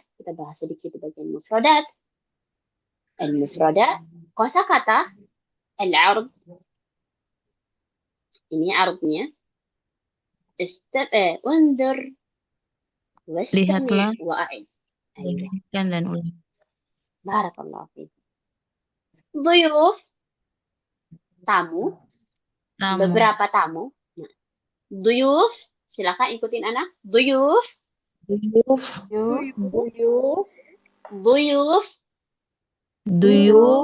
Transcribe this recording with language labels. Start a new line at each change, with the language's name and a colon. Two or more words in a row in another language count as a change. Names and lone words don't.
Indonesian: Kita bahas sedikit bagian mufradat. Al-mufradat, kosakata, al-'ard. Ini 'ardnya. Undur Lihatlah.
Arabic: واستمع وأعد.
Indonesian: Dengarkan dan ulang.
Arabic: بارك الله فيك.
Indonesian: Duyuf, tamu. Tamu. beberapa tamu. Nah, duyuf, silakan ikutin anak. Duyuf, Duyuf. Yuf. duyuf. Duyuf.